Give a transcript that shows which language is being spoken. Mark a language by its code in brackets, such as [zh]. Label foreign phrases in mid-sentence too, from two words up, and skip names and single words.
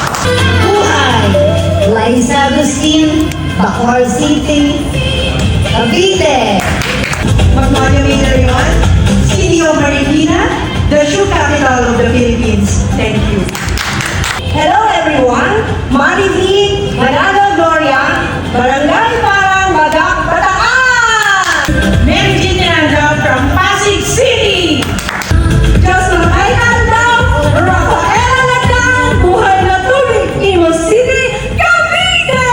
[tl] Buhay! [en] Liza Agustin, Bacoor City, Cavite. Magnolia Major City of Marikina, the shoe capital of the Philippines. Thank you. Hello everyone, Marivi, Manalo Gloria, Barangay Parang, Badak, Bataan! Mary Jean Miranda from Pasig City! Jocelyn Ayanda, Rafaela Lacan, Buhay na Tubig, Imus City, Cavite!